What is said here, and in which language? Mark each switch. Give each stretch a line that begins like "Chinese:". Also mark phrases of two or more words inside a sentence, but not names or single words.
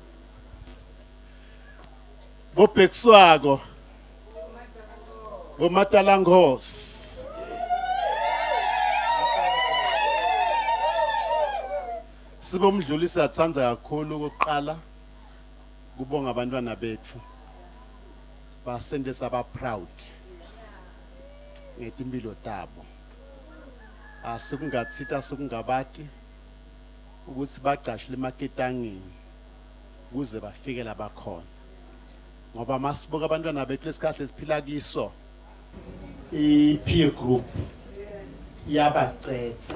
Swati: Bobhekiswako boMatalangosi sibomdluli siyathanza kakhulu ukuqala kubonga abantwana bethu basende saba proud ngetimpilo tabo. Asikungathita sokungabati ukuthi bagcashule emaketangini ukuze bafike la bakhona. Ngoba masibuka abantwana bethu lesikhathi esiphila kiso i-
English: peer group
Swati: iyabacetha.